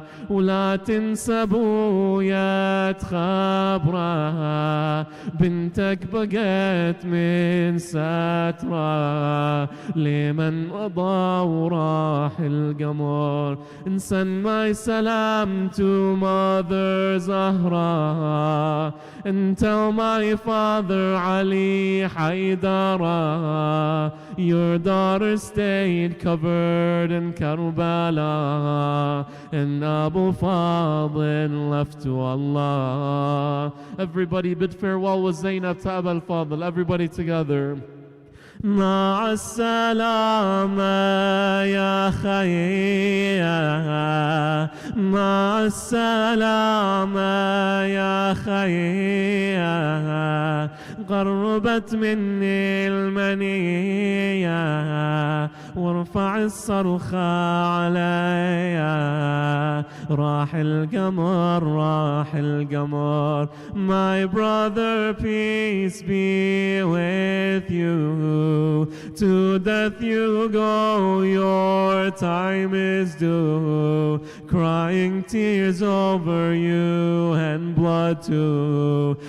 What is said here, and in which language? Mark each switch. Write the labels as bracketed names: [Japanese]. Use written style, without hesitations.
[Arabic] ولا تنسى بويا خبرها بنتك بقت من سترة لمن مضى وراح القمر. [English] And send my salam to Mother Zahra and tell my father Ali Haidara your daughter stayed covered in Karbala and Abu Fadl left to Allah. Everybody bid farewell with Zainab to Abu al-Fadl. Everybody together. [Arabic] مع السلامة يا خيا مع السلامة يا خيا قربت مني المنية وارفع الصرخة عليا راح القمر راح القمر. [English] My brother, peace be with you. To death you go, your time is due. Crying tears over you and blood too.